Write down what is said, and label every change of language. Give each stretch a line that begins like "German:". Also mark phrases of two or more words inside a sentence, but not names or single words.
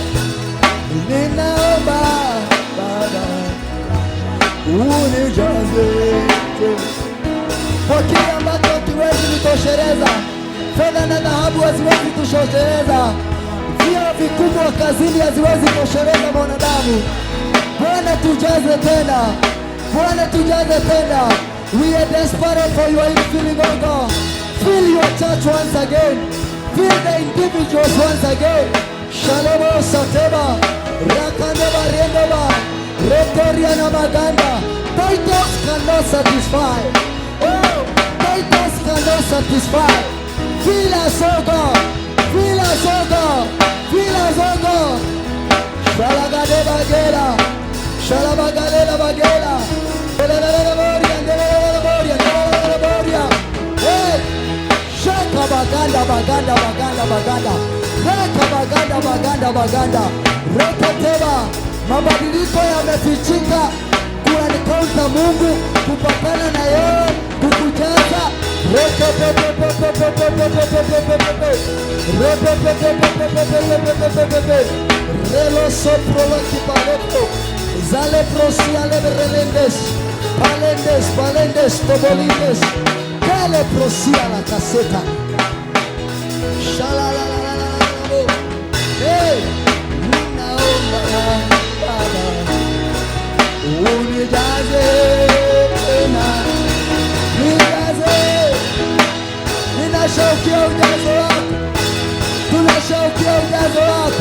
Swahili: Ninaomba Baba, unijaze tena. Kwa kile ambacho hakiwezi kutosheleza, fedha na dhahabu haziwezi kutosheleza, vyeo vikubwa kazini haziwezi kutosheleza mwanadamu. Bwana tujaze tena, Bwana tujaze tena.
English: We are desperate for your infilling, oh God. Fill your church once again. Fill the individuals once again. Shalom Sateba, Rakandeba Rendeba, Retoria na Maganda. Titles cannot satisfy. Oh, titles cannot satisfy. Fill us, oh God. Fill us, oh God. Fill us, oh God. Shalagadeba Gela, Shalabagalela Bagela, Boria, Boria, Boria. Hey, Shakaba. baganda baganda baganda. Reka baganda baganda baganda. Reka teba.
Swahili: Mabadiliko yamefichika. Kuanikauza Mungu, kupatana na yeye, kukujaza. Reka pepe pepe pepe pepe pepe pepe. Reka pepe pepe pepe pepe pepe. Relo sopro la kipaleto. Zale prosia leberelendes. Palendes, palendes, tobolindes. Kale prosia la caseta. Shalalalalalalalo. Hey, ninaomba Baba, unijaze tena, nijaze. Ninashaukia ujazo wako, tunashaukia ujazo wako.